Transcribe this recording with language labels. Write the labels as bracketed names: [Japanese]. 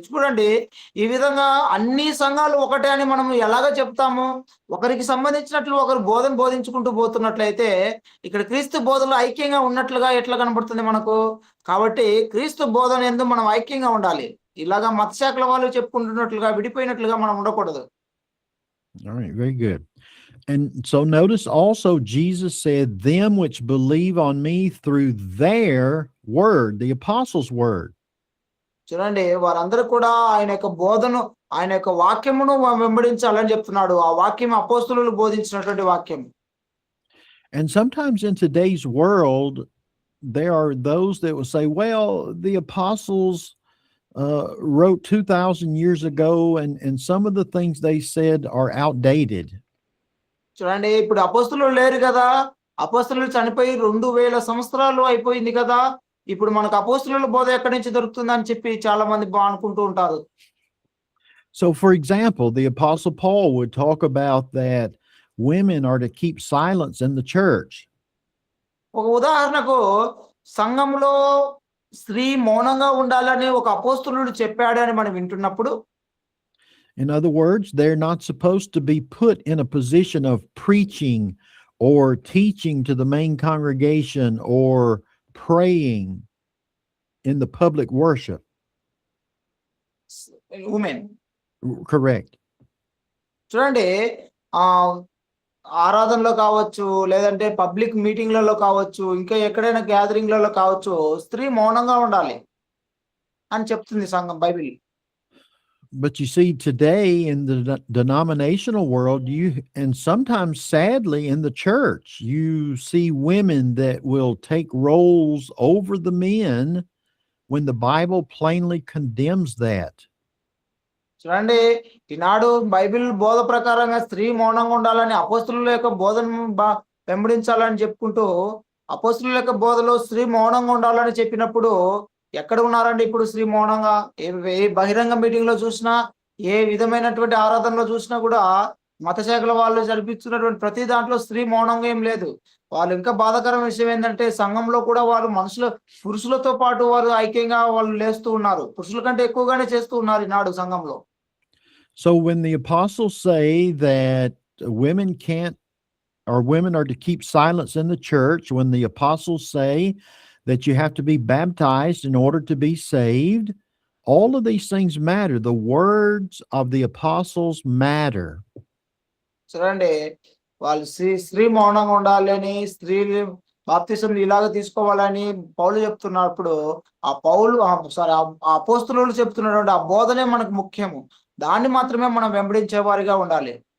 [Telugu] చూడండి, ఈ విధంగా అన్ని సంఘాలు ఒకటే అని మనం ఎలాగ చెప్తాము? ఒకరికి సంబంధించినట్లు ఒకరు బోధించుకుంటూ పోతున్నట్లయితే ఇక్కడ క్రీస్తు బోధనలో ఐక్యంగా ఉన్నట్లుగా ఎట్లా కనబడుతుంది మనకు? కాబట్టి క్రీస్తు బోధన యందు మనం ఐక్యంగా ఉండాలి. ఇలాగా మత శాఖల వాళ్ళు చెప్పుకుంటున్నట్లుగా విడిపోయినట్లుగా మనం ఉండకూడదు. [English] All right, very good. And so notice also Jesus said, them which believe on me through their word, the apostles' word. [Telugu] చూడండి, వారందరూ కూడా ఆయన యొక్క బోధను, ఆయన యొక్క వాక్యమును వెంబడించాలని చెప్తున్నాడు. ఆ వాక్యం అపోస్తలులు బోధించినటువంటి వాక్యం. [English] And sometimes in today's world, there are those that will say, well, the apostles wrote 2,000 years ago, and some of the things they said are outdated. [Telugu] చూడండి, ఇప్పుడు అపోస్తలులు లేరు కదా, అపోస్తలులు చనిపోయి 2000 సంవత్సరాలు అయిపోయింది కదా, ఇప్పుడు మనకు అపోస్తలుల బోధ ఎక్కడి నుంచి దొరుకుతుందని చెప్పి చాలా మంది అనుకుంటూ ఉంటారు. [English] So for example, the apostle Paul would talk about that women are to keep silence in the church. [Telugu] ఒక ఉదాహరణకు సంఘంలో స్త్రీ మౌనంగా ఉండాలని ఒక అపోస్తలుడు చెప్పాడు అని మనం వింటున్నప్పుడు, [English] in other words, they're not supposed to be put in a position of preaching or teaching to the main congregation or praying in the public worship. Women. Correct. [Telugu] చూడండి, ఆ ఆరాధనలో కావచ్చు, లేదంటే పబ్లిక్ మీటింగ్‌లలో కావచ్చు, ఇంకా ఎక్కడైనా గ్యాదరింగ్‌లలో కావచ్చు, స్త్రీ మౌనంగా ఉండాలి అని చెప్తుంది సంఘం Bible. [English] But you see, today in the denominational world, and sometimes sadly in the church, you see women that will take roles over the men when the Bible plainly condemns that. [Telugu] చూడండి, ఈనాడు Bible బోధ ప్రకారంగా స్త్రీ మౌనంగా ఉండాలని, అపోస్తలుల యొక్క బోధను వెంబడించాలని చెప్పుకుంటూ, అపోస్తలుల యొక్క బోధలో స్త్రీ మౌనంగా ఉండాలని చెప్పినప్పుడు ఎక్కడ ఉన్నారండి ఇప్పుడు స్త్రీ మౌనంగా? ఏ బహిరంగ మీటింగ్‌లో చూసినా, ఏ విధమైనటువంటి ఆరాధనలో చూసినా కూడా మత శాఖల వాళ్ళు జరిపిస్తున్నటువంటి ప్రతి దాంట్లో స్త్రీ మౌనంగా ఏం లేదు. వాళ్ళు ఇంకా బాధాకరమైన విషయం ఏందంటే, సంఘంలో కూడా వాళ్ళు పురుషులతో పాటు వారు ఐక్యంగా వాళ్ళు లేస్తూ ఉన్నారు. పురుషుల కంటే ఎక్కువగానే చేస్తూ ఉన్నారు ఈనాడు సంఘంలో. [English] So when the apostles say that women can't, or women are to keep silence in the church, when the apostles say that you have to be baptized in order to be saved, all of these things matter. The words of the apostles matter. [Telugu] చూడండి, వాళ్ళు స్త్రీ మౌనంగా ఉండాలని, స్త్రీలు బాప్తిసం ఇలాగ తీసుకోవాలని పౌలు చెప్తున్నప్పుడు, ఆ అపోస్తలులు చెప్తున్నటువంటి ఆ బోధనే మనకు ముఖ్యము. దాన్ని మాత్రమే మనం వెంబడించే వారిగా ఉండాలి.